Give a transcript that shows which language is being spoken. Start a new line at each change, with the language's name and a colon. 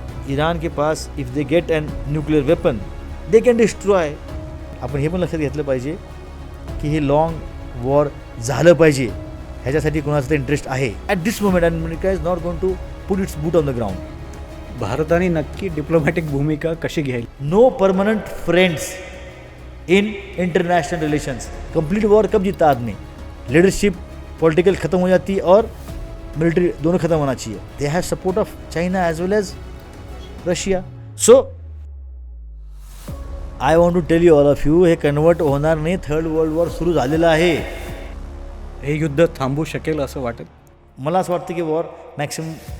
Hindi: इराण के पास
English: If they get an nuclear weapon they can destroy.
Marathi: आपण हे पण लक्षात घेतलं पाहिजे की हे लाँग वॉर झालं पाहिजे, ह्याच्यासाठी कोणाचा इंटरेस्ट आहे
English: At this moment, and America is not going to put its boot on the ground.
Marathi: भारताने नक्की डिप्लोमॅटिक भूमिका कशी घ्यायला?
English: No permanent friends in international relations.
Hindi: Complete war कब जीता आदमी? लीडरशिप पॉलिटिकल ख़त्म हो जाती है और मिलिट्री दोनों ख़त्म होना चाहिए.
English: They have support of China as well as Russia. So I want to tell you all of you,
Marathi: हे कन्वर्ट होणार नाही. थर्ड वर्ल्ड वॉर सुरू झालेलं आहे. हे युद्ध थांबू शकेल असं वाटेल? मला असं वाटतं की वॉर मॅक्सिमम.